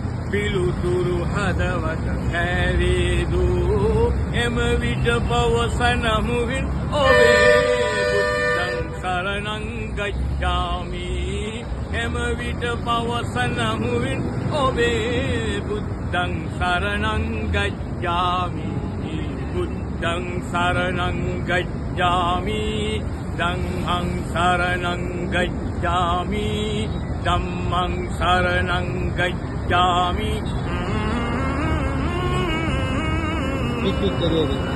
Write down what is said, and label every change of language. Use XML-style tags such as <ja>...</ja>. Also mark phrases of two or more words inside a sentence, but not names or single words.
<si>පිළිතුරු හදවත කෑවේ දෝ. එම විට පවසන මුවින් ඔබේ</si> <pi>බුද්ධං සරණං ගච්ඡාමි.</pi> <si>එම විට පවසන මුවින් ඔබේ</si> <pi>බුද්ධං සරණං ගච්ඡාමි. බුද්ධං සරණං ගච්ඡාමි. ධම්මං සරණං ගච්ඡාමි. ධම්මං සරණං ගච්ඡාමි.</pi> <si>පිටි කරේ.</si>